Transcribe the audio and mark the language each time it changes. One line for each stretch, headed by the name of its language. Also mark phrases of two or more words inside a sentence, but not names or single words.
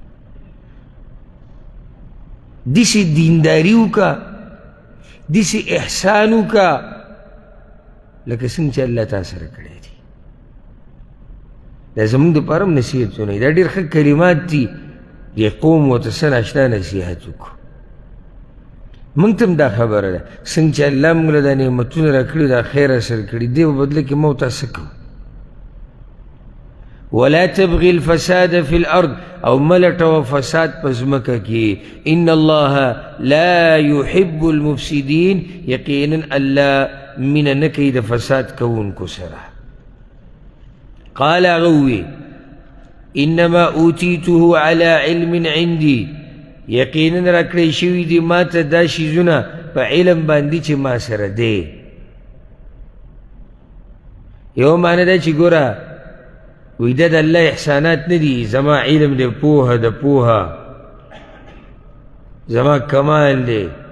Pashto: داسې دینداري وکړه، داسې احسان وکړه لکه څنګه چې الله تا سره کړی دي. دا زموږ دپاره هم نصیحتونه دي، دا ډېر ښه کلمات دي. دې قوم ورته څه ناشنا نصیحت وکړو. موږ ته هم دا خبره ده، څنګه چې الله موږ له دا نعمتونه را کړي، دا خیر اثر کړي، دې په بدله کې موږ ته څه کوو.
Arabic: ولا تبغي الفساد في الارض،
Pashto: او ملټوه فساد په ځمکه کې.
Arabic: ان الله لا يحب المفسدين،
Pashto: یقینا الله مینه نه کوي د فساد کوونکو سره.
Arabic: قال هغه انما اوتیته على علم عندي،
Pashto: یقینا را کړی شوي دي ما ته دا شیزونه په علم باندې چې ما سره دی. یو معنی ده چې ګوره وی دا د الله احسانات نه دي، زما علم دی، پوهه د پوهه زما کمال دی.